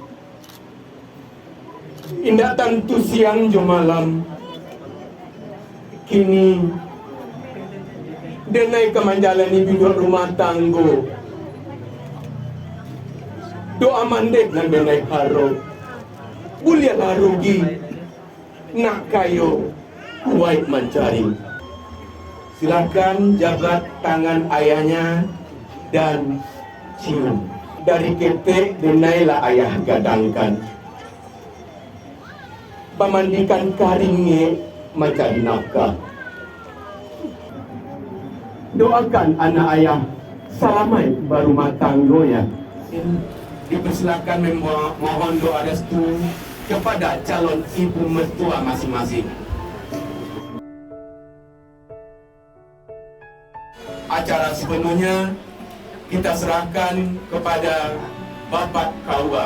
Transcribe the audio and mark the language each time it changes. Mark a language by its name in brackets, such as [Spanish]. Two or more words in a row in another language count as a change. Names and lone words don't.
[Minangkabau] Indah tantu siang jo malam, kini denai kemanjalani bidok rumah tanggo. Doa mandek nan denai haro, bulialah rugi, nak kayo kuat mencari. [Indonesian] Silakan jabat tangan ayahnya dan cium. [Minangkabau] Dari ketek denailah ayah gadangkan, pamandikan karingnya mencari nafkah. Doakan anak ayah salamai berumah tanggo ya. [Indonesian] Dipersilakan memohon doa restu kepada calon ibu mertua masing-masing. Acara sepenuhnya kita serahkan kepada Bapak KUA.